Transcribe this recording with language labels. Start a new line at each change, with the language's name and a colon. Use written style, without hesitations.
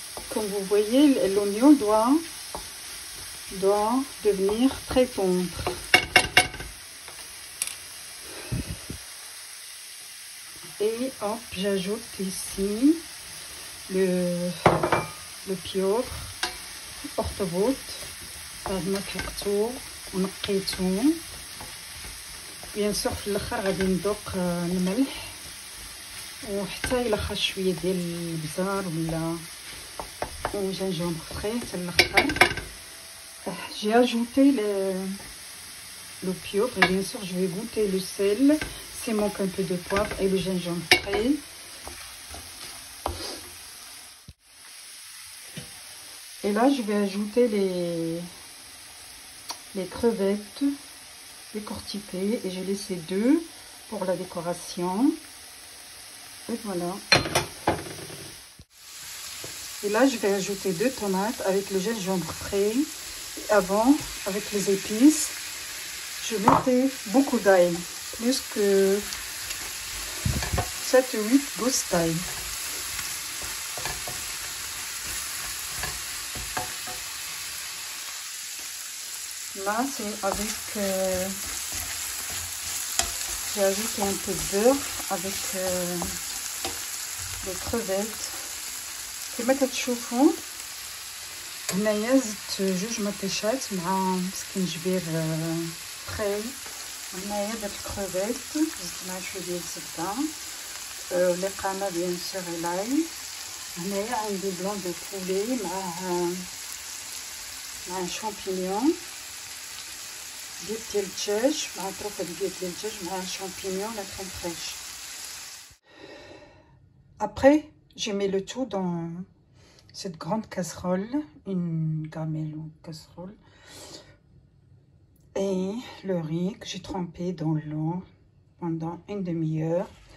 French: Comme vous voyez, l'oignon doit doit devenir très tendre. Et hop, j'ajoute ici le
Arabic: بيور اخطبوط بعد ما كيقطو ونقيتو. بيان سور في الاخر غادي نذوق الملح وحتى الا خا شويه ديال البزار ولا جنجومبر فري حتى الاخر.
French: J'ai ajouté le pieuvre et bien sûr je vais goûter le sel, s'il manque un peu de poivre et le gingembre frais. Et là je vais ajouter les crevettes décortiquées et j'ai laissé 2 pour la décoration. Et voilà. Et là je vais ajouter 2 tomates avec le gingembre frais. Avant, avec les épices, je mettais beaucoup d'ail, plus que 7 ou 8 gousses d'ail. Là, c'est avec... j'ai ajouté un peu de beurre avec les crevettes.
Arabic: كما كتشوفوا هنايا زدت 2 مطيشات مع سكنجبير فري. هنايا درت الكروفيت زدت مع شويه ديال الزبده لي قامه بيان سور لاي. هنايا عندي بلون دو بولي مع شامبينيون بيض ديال الدجاج مع طروفه ديال الدجاج مع شامبينيون لا كريم فريش.
French: Après j'ai mis le tout dans cette grande casserole, une gamelle ou casserole, et le riz que j'ai trempé dans l'eau pendant une demi-heure.